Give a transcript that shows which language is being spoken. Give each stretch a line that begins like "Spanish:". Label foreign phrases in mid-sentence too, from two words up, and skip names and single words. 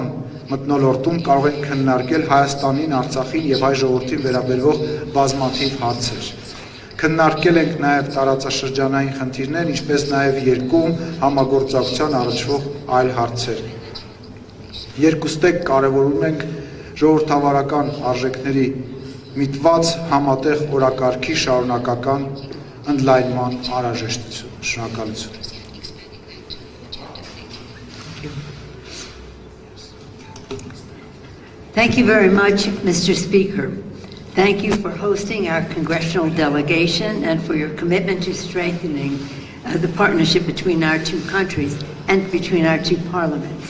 Armenian: մթնոլորտում կարող են քննարկել Հայաստանին, Արցախին եւ հայ ժողովրդին վերաբերող բազմաթիվ հարցեր։ Քննարկել ենք նաեւ տարածաշրջանային խնդիրներ, ինչպես նաեւ երկկողմ համագործակցության առաջվող այլ հարցեր։ Երկուստեք կարևորում ենք ժողովրդավարական արժեքների միտված համատեղ օրակարգի շարունակական ընդլայնման անհրաժեշտություն։ Շնորհակալություն։
English: Thank you very much, Mr. Speaker. Thank you for hosting our congressional delegation and for your commitment to strengthening the partnership between our two countries and between our two parliaments.